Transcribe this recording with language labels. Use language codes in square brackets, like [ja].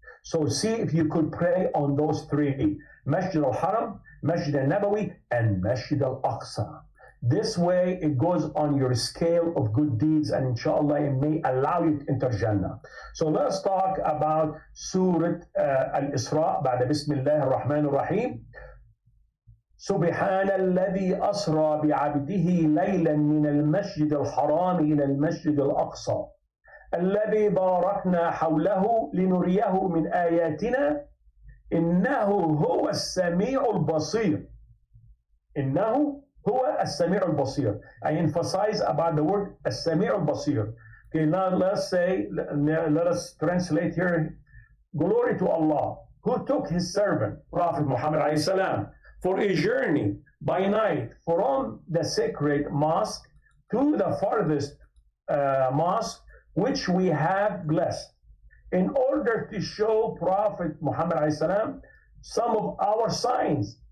[en] So see if you could pray on those three: Masjid al-Haram, Masjid al-Nabawi, and Masjid al-Aqsa. This way it goes on your scale of good deeds, and inshallah it may allow you to enter Jannah. So let's talk about Surah Al-Isra. [ar] بعد بسم الله الرحمن الرحيم. سبحان الذي أسرى بعبده ليلا من المسجد الحرام إلى المسجد الأقصى الذي باركنا حوله لنريه من آياتنا إنه هو السميع البصير. إنه هو السميع البصير. [en] I emphasize about the word [ar] السميع البصير. [en] Okay, now let us translate here. Glory to Allah, who took his servant, Prophet Muhammad alayhi salam, for a journey by night from the sacred mosque to the farthest mosque which we have blessed, in order to show Prophet Muhammad ﷺ some of our signs.